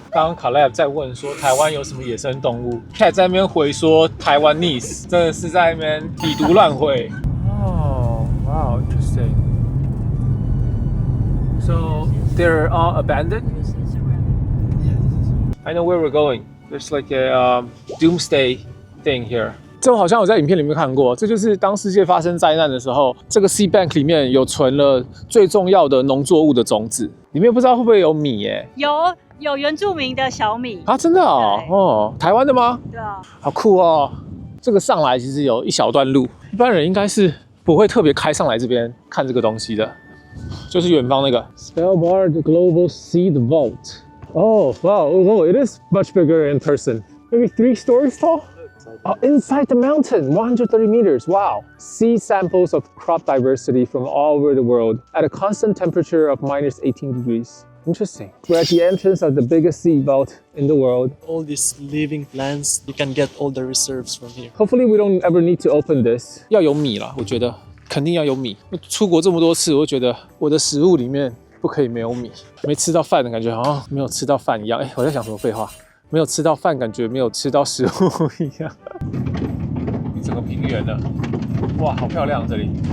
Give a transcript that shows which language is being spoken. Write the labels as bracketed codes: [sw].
[zh] 刚刚Caleb在问说台湾有什么野生动物 ，Cat 在那边回说台湾 Nice， 真的是在那边以毒乱回。 [en] Oh, wow, interesting. So they're all abandoned. I know where we're going. There's like a doomsday thing here. [zh] 这我好像有在影片里面看过，这就是当世界发生灾难的时候，这个 Sea Bank 里面有存了最重要的农作物的种子，里面不知道会不会有米耶？有原住民的小米啊，真的哦，哦，台湾的吗？对啊，好酷哦！这个上来其实有一小段路，一般人应该是不会特别开上来这边看这个东西的，就是远方那个 Svalbard Global Seed Vault。 [en] Oh, wow! Oh, it is much bigger in person. Maybe 3 stories tall. Oh, inside the mountain, 130 meters. Wow. See samples of crop diversity from all over the world at a constant temperature of -18 degrees. Interesting. We're at the entrance of the biggest seed vault in the world. All these living plants, you can get all the reserves from here. Hopefully we don't ever need to open this. [zh] 要有米啦，我觉得肯定要有米。出国这么多次，我觉得我的食物里面不可以没有米。没吃到饭的感觉好像没有吃到饭一样。我在想什么废话？没有吃到饭，感觉没有吃到食物一样。一整个平原了，哇，好漂亮这里。